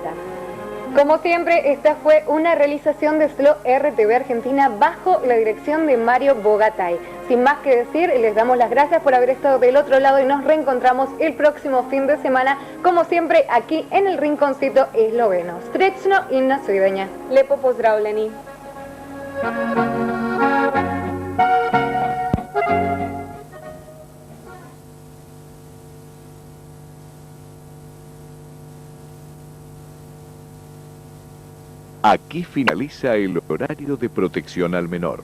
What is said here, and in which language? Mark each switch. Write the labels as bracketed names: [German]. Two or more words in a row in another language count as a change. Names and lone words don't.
[Spanish] Como siempre, esta fue una realización de SLO RTV Argentina bajo la dirección de Mario Bogatay. Sin más que decir, les damos las gracias por haber estado del otro lado y nos reencontramos el próximo fin de semana, como siempre, aquí en el Rinconcito Esloveno. [Slovenian] Srećno i na svidenje. Lepo pozdravljeni. [Spanish] Aquí finaliza el horario de protección al menor.